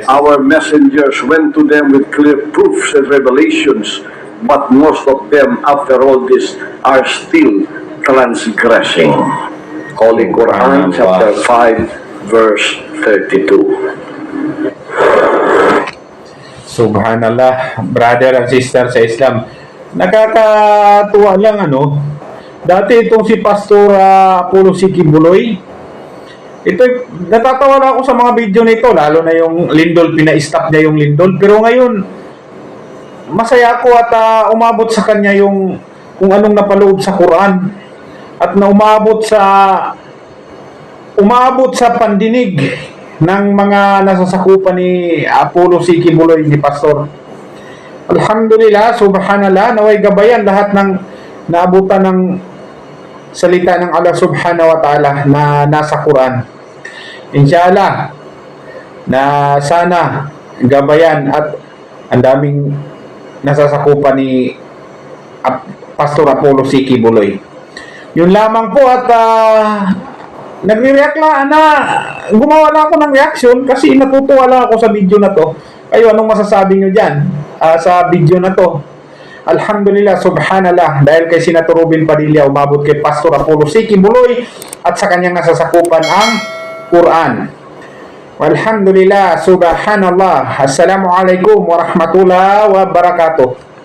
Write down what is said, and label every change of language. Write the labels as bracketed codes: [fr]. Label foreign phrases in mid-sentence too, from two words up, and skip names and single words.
[en] Our messengers went to them with clear proofs and revelations, but most of them, after all this, are still transgressing." Holy Quran, chapter 5, verse 32. [tl] Subhanallah, [en] brother and sister [tl] sa Islam. Nakakatuwa lang dati itong si Pastor Apollo si QUIBOLOY, ito, natatawa na ako sa mga video nito, lalo na yung lindol, pina-stop niya yung lindol. Pero ngayon, masaya ako at umabot sa kanya yung kung anong napaloob sa Quran at na umabot sa umabot sa pandinig ng mga nasasakupan ni Apollo C. QUIBOLOY ni Pastor. [ar] الحمد لله، سبحان الله, [tl] naway gabayan lahat ng naabutan ng salita ng Allah [ar] سبحانه وتعالى [tl] na nasa Quran. Inshallah, na sana gabayan at ang daming nasasakupan ni Pastor Apollo C. QUIBOLOY. Yun lamang po at nagre-react lang na gumawa lang ako ng reaction kasi natutuwa lang ako sa video na to. Kayo, anong masasabi nyo dyan sa video na to? [ar] الحمد لله، سبحان الله, [tl] dahil kay Senator Robin Padilla, umabot kay Pastor Apollo C. QUIBOLOY at sa kanyang nasasakupan ang Quran. [ar] الحمد لله، سبحان الله. السلام عليكم ورحمة الله وبركاته.